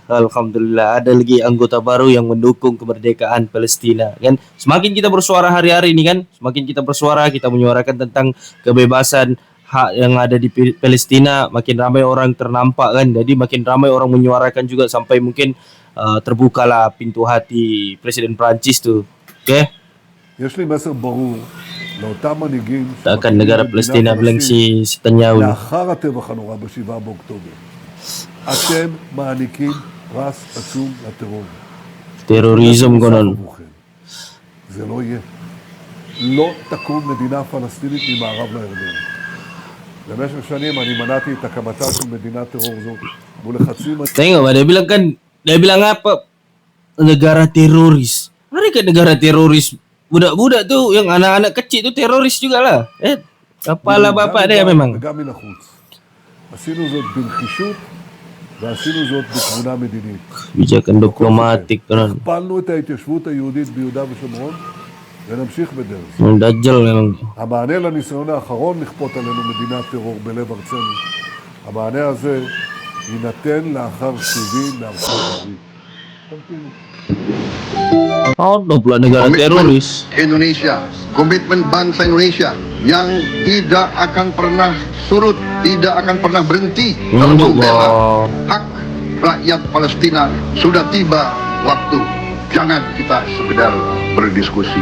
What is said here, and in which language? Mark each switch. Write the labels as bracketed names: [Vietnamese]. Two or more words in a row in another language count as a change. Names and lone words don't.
[Malay] Alhamdulillah, ada lagi anggota baru yang mendukung kemerdekaan Palestina kan. Semakin kita bersuara hari-hari ini kan, semakin kita bersuara, kita menyuarakan tentang kebebasan hak yang ada di Palestina, makin ramai orang ternampak kan. Jadi makin ramai orang menyuarakan juga, sampai mungkin terbukalah pintu hati Presiden Prancis tu. Okay? [Hebrew] יש לי מסר ברור לאותם מנהיגים [Malay] Takkan negara Palestina bilang si Netanyahu. [Hebrew] לאחר הטבח הנורא ב7 באוקטובר. אתם מעניקים פרס עצום לטרור. [Malay] Terorisme konon. [Hebrew] זה לא יהיה. לא תקום מדינה פלסטינית ממערב לירדן. במשך שנים אני מנעתי את הקמתה של מדינת טרור זו מול לחצים. [Malay] Tengok dia bilang apa? Negara teroris. Mereka negara teroris. Budak-budak tu, yang anak-anak kecil tu teroris jugalah. Kepala bapak dia memang. [Hebrew] וגם מן החוץ. עשינו זאת בנחישות ועשינו זאת בתבונה מדינית. [Malay] Kebijakan diplomatik kan. [Hebrew] הכפלנו את ההתיישבות היהודית ביהודה ושומרון ונמשיך בדרך. [Malay] Dajjal memang. [Hebrew] המענה לניסיון האחרון לכפות עלינו מדינת טרור בלב ארצנו, המענה הזה יינתן לאחר סיבים מארצות הברית. [Malay] Pula negara teroris. [Indonesian] Indonesia, komitmen bangsa Indonesia yang tidak akan pernah surut, tidak akan pernah berhenti dalam membela hak rakyat Palestina. Sudah tiba waktu Jangan kita sekedar berdiskusi.